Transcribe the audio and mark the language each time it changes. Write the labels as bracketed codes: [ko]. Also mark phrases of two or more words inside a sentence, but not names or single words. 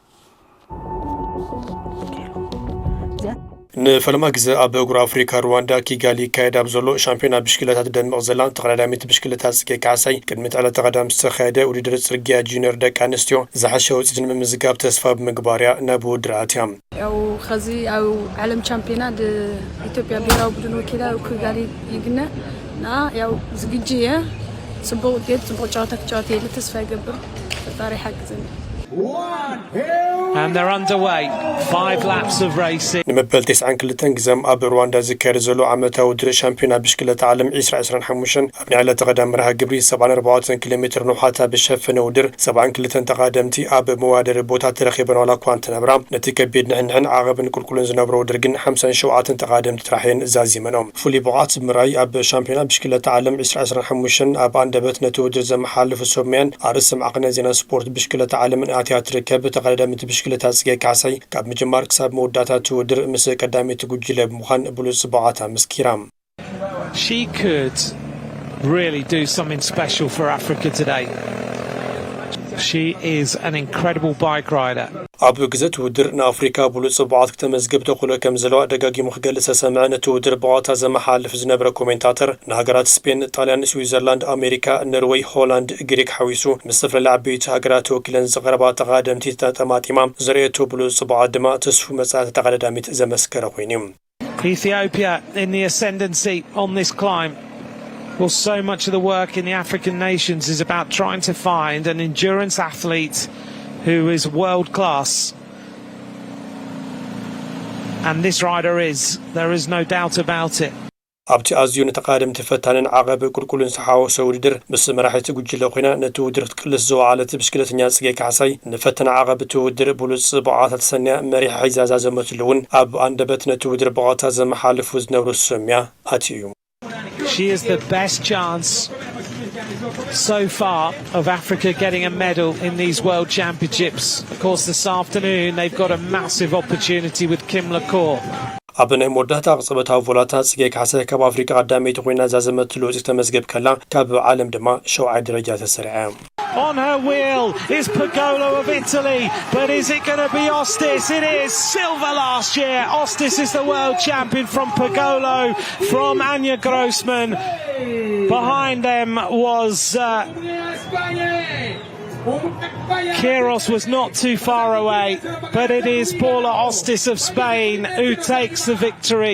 [ti] ንፈለማ ግዜ ኣብ እግሩ ኣፍሪካ ሩዋንዳ ኪጋሊ ካይድ ኣብ ዘሎ ሻምፒዮና ብሽክሌታት ደምቕ ዘላ ተቐዳዳሚት ብሽክሌታ ጽጌ ካሕሳይ ቅድሚ ዕለተ ቀዳም ዝተኻየደ ውድድር ጽርግያ ጁኒየር ደቂ ኣንስትዮ ዝሓሸ ውፅኢት ንምምዝጋብ ተስፋ ብምግባር እያ ናብ ውድድር ኣትያ ያው ከዚ ኣብ ዓለም ቻምፒዮና ኢትዮጵያ ብሔራዊ ቡድን ወኪላ ኪጋሊ ይግነ እና ያው ዝግጁ እየ ጽቡቕ ውጤት ጽቡቕ ጨዋታ ክጫወት እየ ተስፋ ይገብር ፈጣሪ ይሓግዘኒ [en] And they're underway. 5 laps of racing. [ti] ንመበል 92 ግዜም ኣብ ሩዋንዳ ዝካየድ ዘሎ ዓመታዊ ውድድር ሻምፒዮና ብሽክሌታ ዓለም 2025 ኣብ ዕለተ ቀዳም መርሃ ግብሪ 74 ኪሎ ሜትር ንውሓታ ብሸፈነ ውድድር 72 ተቐዳደምቲ ኣብ መዋደር ቦታ ተረኺበን ዋላ እኳ እንትነበራ ነቲ ከቢድ ንሕንሕን ዓቐብን ቁልቁልን ዝነበሮ ውድድር ግን 57 ተቐዳደምቲ ጥራሕን ዛዚመኖም ፍሉይ ብቕዓት ምርኣይ ኣብ ሻምፒዮና ብሽክሌታ ዓለም 2025 ኣብ አንደበት ነቲ ውድድር ዘመሓልፉ ሰብሜያን ኣርእሲ ማዕኸነ ዜና ስፖርት ብሽክሌታ ዓለምን ኣትያ ትርከብ ተቐዳዳሚት ብሽክሌታ ጽጌ ካሕሳይ ካብ ምጅማር ክሳብ መወዳእታት ውድድር ምስ ቀዳሚት ጉጅለ ብምዃን ብሉጽ ብቕዓታ መስኪራ [en] She could really do something special for Africa today. She is an incredible bike rider. [ti] ኣብ ግዜት ውድድር ንኣፍሪካ ብሉጽ ብቕዓት ክትመዝግብ ተኽእሎ ከም ዘለዋ ደጋጊሙ ክገልጽ ዝሰምዐ ነቲ ውድድር ብቕዓታ ዘመሓልፍ ዝነበረ ኮሜንታተር ንሃገራት ስፔን ጣልያን ስዊዘርላንድ ኣሜሪካ ኖርዌይ ሆላንድ ግሪክ ሓዊሱ ምስ ዝተፈላለዩ ዓበይቲ ሃገራት ወኪለን ዝቐረባ ተቐዳደምቲ ተጠማጢማ ዘርእየቶ ብሉጽ ብቕዓት ድማ ተስፉ መጻእቲ ተቐዳዳሚት ዘመስከረ ኮይኑ [en] Ethiopia in the ascendancy on this climb. Well, so much of the work in the African nations is about trying to find an endurance athlete who is world class. And this rider is. There is no doubt about it. [ti] ኣብቲ ኣዝዩ ንተቐዳደምቲ ፈታንን ዓቐብ ቁልቁልን ዝሓወሰ ውድድር ምስ መራሒት ጉጅለ ኮይና ነቲ ውድድር ክትቅልስ ዝወዓለት ብሽክሌተኛ ጽጌ ካሕሳይ ንፈተና ዓቐብ እቲ ውድድር ብሉጽ ብቕዓታት ሰንያ መሪሕ ሒዛ ዛዘመትሉ እውን ኣብ አንደበት ነቲ ውድድር ብቕዓታት ዘመሓልፉ ዝነበሩ ሰምያ ኣትዩ [en] She is the best chance so far of Africa getting a medal in these World Championships. Of course, this afternoon they've got a massive opportunity with Kim Lacour. [ti] ኣብ ናይ መወዳእታ ቅጽበታዊ ቮላታት ጽጌ ካሕሳይ ካብ ኣፍሪካ ቀዳመይቲ ኮይና ዛዘመትሉ ውፅኢት ተመዝገብ ከላ ካብ ዓለም ድማ 7ይ ደረጃ ተሰሪዐ [en] On her wheel is Pagolo of Italy, but is it going to be Ostis? It is. Silver last year. Ostis is the world champion from Pagolo, from Anya Grossman. Behind them was Kiros was not too far away, but it is Paula Ostis of Spain who takes the victory.